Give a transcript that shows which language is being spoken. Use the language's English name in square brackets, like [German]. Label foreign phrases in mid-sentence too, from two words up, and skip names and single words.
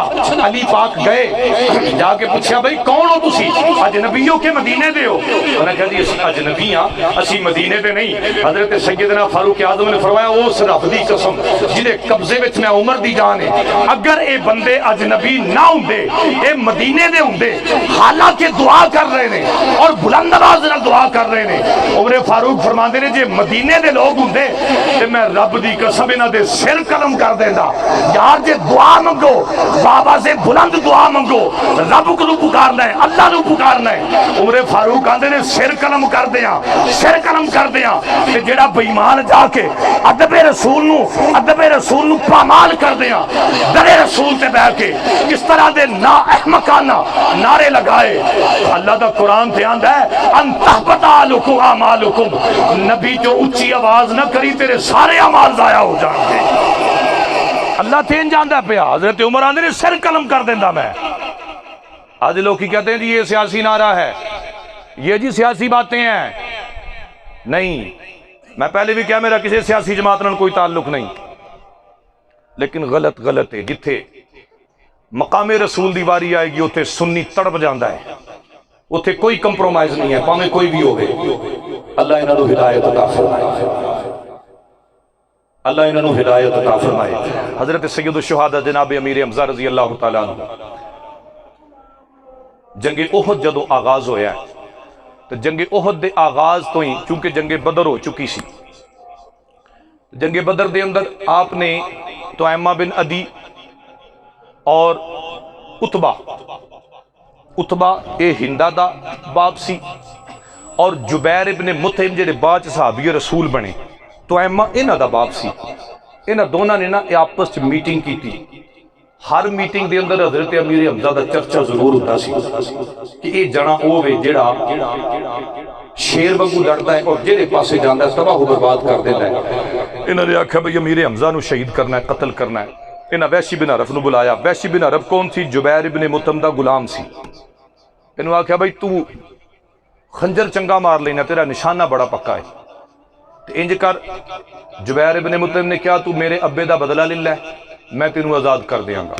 [Punjabi] علی پاک گئے، جا کے پوچھا بھئی کون ہو تسی؟ اجنبی ہو کہ مدینے دے ہو؟ انہوں نے کہا جی اسی اجنبی ہاں، اسی مدینے دے نہیں۔ حضرت سیدنا فاروق اعظم نے فرمایا اس رب دی قسم جدے قبضے وچ میں عمر دی جان ہے، اگر اے بندے اجنبی نہ ہوندے، اے مدینے دے ہوندے، حالانکہ دعا کر رہے ہیں اور بلند آواز نال دعا کر رہے ہیں، عمر فاروق فرماندے نے جے مدینے دے لوگ ہوندے تے میں رب دی قسم انہاں دے سر قلم کر دیندا۔ یار جے دعا منگو، [Urdu] بابا سے بلند دعا منگو، رب کو پکارنا ہے، اللہ کو پکارنا ہے۔ [Punjabi] عمر فاروق آندے نے سر قلم کر دیاں، سر قلم کر دیاں، تے جیڑا بے ایمان جا کے ادب رسول نو پامال کر دیاں، در رسول تے بیٹھ کے کس طرح دے نا احمقانہ نعرے لگائے۔ اللہ دا قرآن تے آندا ہے [Arabic] ان تحبط اعمالکم، [Punjabi] نبی جو اونچی آواز نہ کری تیرے سارے اعمال ضائع ہو جان گے۔ اللہ تین جاندا پیا، حضرت عمر آندے نے سر قلم کر دیندا میں۔ [Urdu] آج لوگ کی کہتے ہیں جی یہ سیاسی نعرہ ہے، یہ جی سیاسی باتیں ہیں، نہیں، میں پہلے بھی کیا میرا کسی سیاسی جماعت نال کوئی تعلق نہیں، لیکن غلط ہے۔ [Punjabi] جتھے مقام رسول دی واری آئے گی اتھے سنی تڑپ جاندہ ہے، اتھے کوئی کمپرومائز نہیں ہے، پاویں کوئی بھی ہوگے۔ اللہ انہاں نوں ہدایت عطا فرمائے، اللہ انہوں نے ہدایت عطا فرمائے۔ حضرت سید الشہداء جناب امیر حمزہ رضی اللہ تعالیٰ عنہ، جنگ احد جدو آغاز ہویا ہے تو جنگ احد دے آغاز تو ہی چونکہ جنگ بدر ہو چکی سی، جنگ بدر دے اندر آپ نے طعیمہ بن عدی اور اتبا اے ہندہ دا باپ سی، اور جبیر ابن مطعم جڑے بعد صحابی رسول بنے، طعیمہ انہاں دا باپ سی۔ انہاں دونوں نے نا آپس چ میٹنگ کی تھی۔ ہر میٹنگ دے اندر حضرت امیر حمزہ دا چرچا ضرور ہوتا سی کہ یہ جنا اوے جڑا شیر وانگو لڑدا ہے اور جڑے پاسے جاندا ہے تباہ و برباد کر دیندا ہے۔ انہاں نے آکھیا بھئی امیر حمزہ نو شہید کرنا ہے، قتل کرنا ہے۔ انہاں وحشی بن حرب نو بلایا۔ وحشی بن حرب کون سی؟ جبیر ابن مطعم دا غلام سی۔ انہوں آکھیا بھئی تو خنجر چنگا مار لینا، تیرا نشانہ بڑا پکا ہے، تو انج کر جبیر ابن مطعم نے کہا تو میرے ابے دا بدلہ لے لے، میں تینوں آزاد کر دیاں گا۔